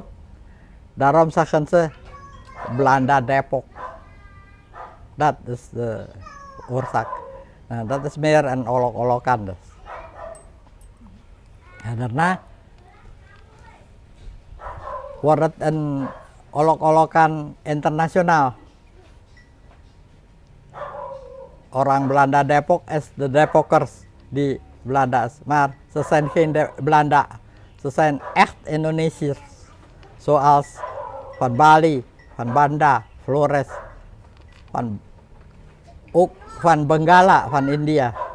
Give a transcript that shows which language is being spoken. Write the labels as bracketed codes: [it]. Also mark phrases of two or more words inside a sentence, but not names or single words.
[nl] Daarom zeggen ze Belanda Depok. Dat is de oorzaak. Nah, dat is meer een olok-olokan dus. En daarna wordt het een olok-olokan internasionaal. [id] Orang Belanda Depok [nl] is de Depokkers die Belanda's. Maar ze zijn geen Belanda. Ze zijn echt Indonesiërs. Zoals van Bali, van Banda, Flores, ook van Bengala, van India.